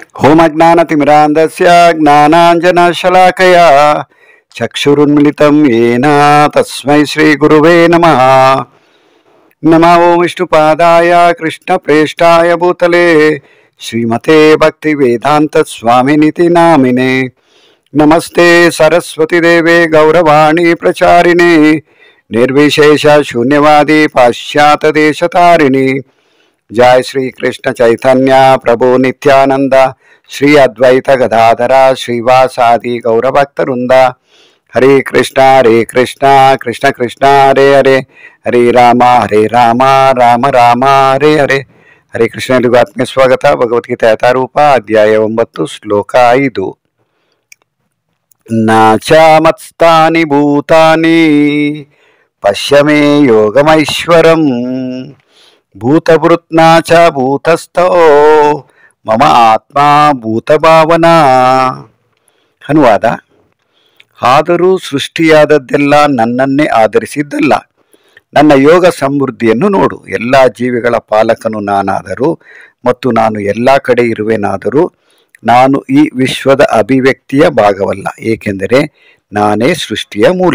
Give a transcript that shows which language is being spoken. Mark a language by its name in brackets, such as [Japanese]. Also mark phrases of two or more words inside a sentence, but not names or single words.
[Sanskrit] ಓಮಜ್ಞಾನತಿಮಿರಾಂಧಸ್ಯ ಜ್ಞಾನಾಂಜನಶಲಾಕಯಾ ಚಕ್ಷುರುನ್ಮಿಲಿತಂ ಯೇನ ತಸ್ಮೈ ಶ್ರೀ ಗುರುವೇ ನಮಃ. ನಮೋ ವಿಷ್ಣುಪಾದಾಯ ಕೃಷ್ಣಪ್ರೇಷ್ಠಾಯ ಭೂತಲೆ ಶ್ರೀಮತೆ ಭಕ್ತಿ ವೇದಾಂತ ಸ್ವಾಮಿನಿತಿ ನಾಮಿನೆ. ನಮಸ್ತೆ ಸರಸ್ವತಿ ದೇವೆ ಗೌರವಾಣಿ ಪ್ರಚಾರಿಣೆ ನಿರ್ವಿಶೇಷ ಶೂನ್ಯವಾದಿ ಪಾಶ್ಚಾತ್ಯ ದೇಶತಾರಿಣಿ. जय श्री कृष्ण चैतन्य प्रभु नित्यानंद श्री अद्वैत गदाधर श्रीवासादि गौरभक्तवृंद. हरे कृष्ण कृष्ण कृष्ण हरे हरे हरे राम राम राम हरे हरे. [Kannada] ಹರೇ ಕೃಷ್ಣ ಆತ್ಮೀಯ ಸ್ವಾಗತ. ಭಗವದ್ಗೀತಾ ಯಥಾರೂಪ ಅಧ್ಯಾಯ 9 ಶ್ಲೋಕ 5. [Sanskrit] न च मत्स्थानि भूतानि पश्य मे योगमैश्वरम् ಭೂತಭೃತ್ನಾ ಚ ಭೂತಸ್ಥೋ ಮಮ ಆತ್ಮ ಭೂತಭಾವನಾ. [Kannada] ಅನುವಾದ: ಆದರೂ ಸೃಷ್ಟಿಯಾದದ್ದೆಲ್ಲ ನನ್ನನ್ನೇ ಆಧರಿಸಿದ್ದಲ್ಲ. ನನ್ನ ಯೋಗ ಸಮೃದ್ಧಿಯನ್ನು ನೋಡು. ಎಲ್ಲ ಜೀವಿಗಳ ಪಾಲಕನು ನಾನಾದರೂ ಮತ್ತು ನಾನು ಎಲ್ಲ ಕಡೆ ಇರುವೆನಾದರೂ ನಾನು ಈ ವಿಶ್ವದ ಅಭಿವ್ಯಕ್ತಿಯ ಭಾಗವಲ್ಲ, ಏಕೆಂದರೆ ನಾನೇ ಸೃಷ್ಟಿಯ ಮೂಲ.